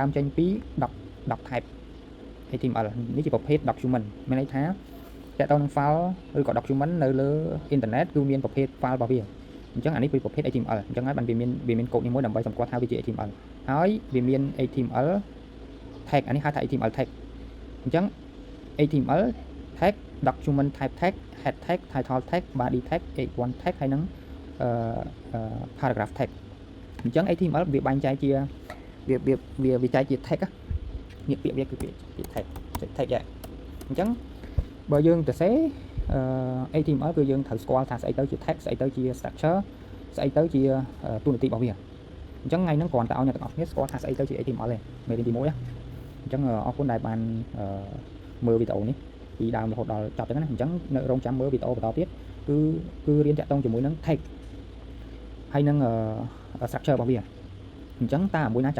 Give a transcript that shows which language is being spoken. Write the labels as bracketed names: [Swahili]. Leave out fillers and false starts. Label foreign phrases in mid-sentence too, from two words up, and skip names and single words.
[Khmer] មចេញពី10 [English] type HTML [Khmer] នេះជាប្រភេទ document មានន័យថាតើតើនឹង file ឬក៏ document នៅលើ internet គឺ មានប្រភេទ file របស់វាអញ្ចឹងអានេះគឺប្រភេទ HTML អញ្ចឹងហើយបានវាមាន code នេះមួយដើម្បីសម្គាល់ថាវាជា HTML ហើយវាមាន [English] HTML tag [Khmer] អានេះហៅថា [English] HTML tag [Khmer] អញ្ចឹង [English] HTML tag document type tag head tag title tag body tag h1 tag [Khmer] ហើយនឹង [English] paragraph tag [Khmer] អញ្ចឹង HTML វាបែងចែកជាវាចែកជា tag នេះពាក្យវាគឺពាក្យ tag ដែរអញ្ចឹងបើយើងទៅសេ HTML គឺយើងត្រូវស្គាល់ថាស្អីទៅជា tag ស្អីទៅជា structure ស្អីទៅជាទូនាទីរបស់វាអញ្ចឹងថ្ងៃហ្នឹងគ្រាន់តែឲ្យអ្នកទាំងអស់គ្នាស្គាល់ថាស្អីទៅជា HTML ទេមេរៀនទី1ណាអញ្ចឹងអរគុណដែលបានមើលវីដេអូនេះពីដើមរហូតដល់ចប់ចឹងណាអញ្ចឹងនៅរងចាំមើលវីដេអូបន្តទៀតគឺរៀនតាក់ទងជាមួយនឹង tag ហើយនឹង structure របស់វាអញ្ចឹងតើមួយណាចាំ